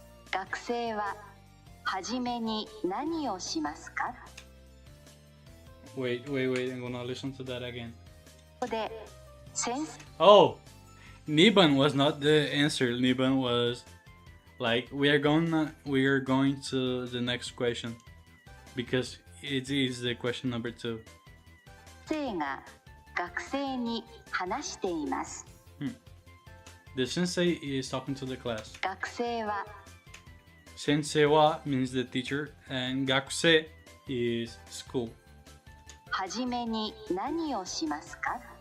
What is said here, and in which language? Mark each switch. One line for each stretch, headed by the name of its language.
Japanese: 学生ははじめに何をしますか?
English: Wait, I'm gonna listen to that again.
Japanese: で先生
English: Oh! Niban was not the answer. Niban was like we are going to the next question because it is the question number 2.
Japanese: 先生が学生に話しています。
English: The sensei is talking to the class.
Japanese: 学生は
English: Sensei wa means the teacher and gakusei is school.
Japanese: はじめに何をしますか?